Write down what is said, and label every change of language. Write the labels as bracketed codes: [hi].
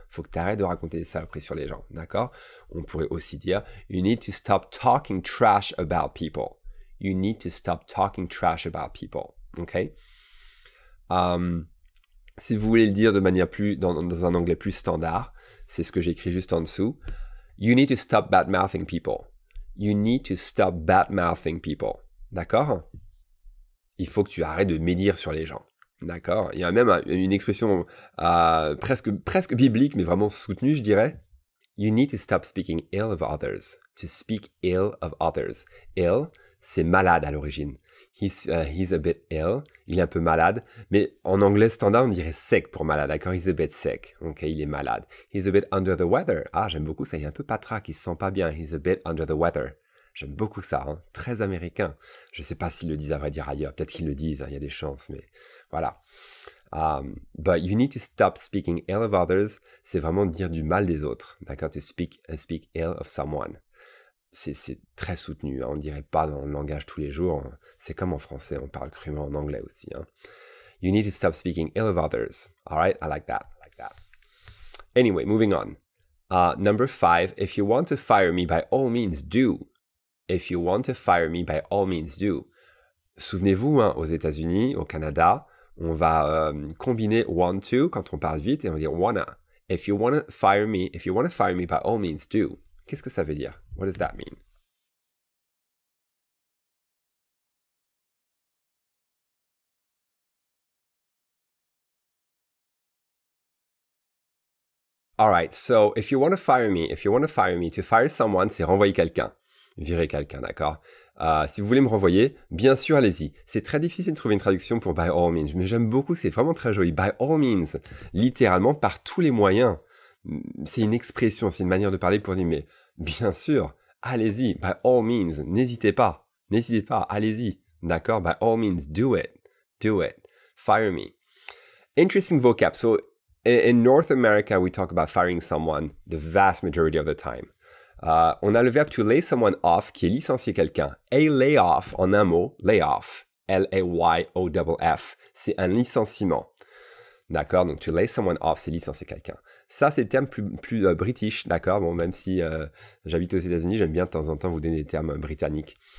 [fr] Il faut que tu arrêtes de raconter des saloperies sur les gens, d'accord? On pourrait aussi dire, [en] you need to stop talking trash about people. You need to stop talking trash about people, ok? [fr] Si vous voulez le dire de manière dans un anglais plus standard, c'est ce que j'écris juste en dessous. [en] You need to stop bad-mouthing people. You need to stop bad-mouthing people. [fr] D'accord? Il faut que tu arrêtes de médire sur les gens. D'accord? Il y a même une expression presque biblique, mais vraiment soutenue, je dirais. [en] You need to stop speaking ill of others. To speak ill of others. [fr] Ill, c'est malade à l'origine. [en] He's a bit ill. [fr] Il est un peu malade. Mais en anglais standard, on dirait sec pour malade. D'accord? [en] He's a bit sick. Ok, [fr] il est malade. [en] He's a bit under the weather. [fr] Ah, j'aime beaucoup ça. Il est un peu patraque. Il se sent pas bien. [en] He's a bit under the weather. [fr] J'aime beaucoup ça. Hein? Très américain. Je sais pas s'ils le disent à vrai dire ailleurs. Peut-être qu'ils le disent. Hein, il y a des chances. Mais voilà. [en] But you need to stop speaking ill of others. [fr] C'est vraiment dire du mal des autres. [en] D'accord? To speak ill of someone. [fr] c'est très soutenu, hein, on ne dirait pas dans le langage tous les jours. Hein. C'est comme en français, on parle crûment en anglais aussi. Hein. [en] You need to stop speaking ill of others. All right, I like that. Anyway, moving on. Number 5, if you want to fire me, by all means do. If you want to fire me, by all means do. [fr] Souvenez-vous, hein, aux États-Unis, au Canada, on va combiner want to quand on parle vite et on va dire wanna. [en] If you want to fire me, by all means do. [fr] Qu'est-ce que ça veut dire? [en] What does that mean? All right, so if you want to fire me, to fire someone, [fr] c'est renvoyer quelqu'un, virer quelqu'un, d'accord? Si vous voulez me renvoyer, bien sûr, allez-y. C'est très difficile de trouver une traduction pour by all means, mais j'aime beaucoup, c'est vraiment très joli. By all means, littéralement par tous les moyens. C'est une expression, c'est une manière de parler pour dire, mais bien sûr, allez-y, by all means, n'hésitez pas, allez-y, d'accord? [en] By all means, do it, fire me. Interesting vocab. So, in North America, we talk about firing someone the vast majority of the time. [fr] On a le verbe to lay someone off, qui est licencier quelqu'un. A layoff, en un mot, layoff, L-A-Y-O-F-F, c'est un licenciement. D'accord, donc to lay someone off, c'est licencier quelqu'un. Ça, c'est le terme plus british, d'accord. Bon, même si j'habite aux États-Unis, j'aime bien de temps en temps vous donner des termes britanniques.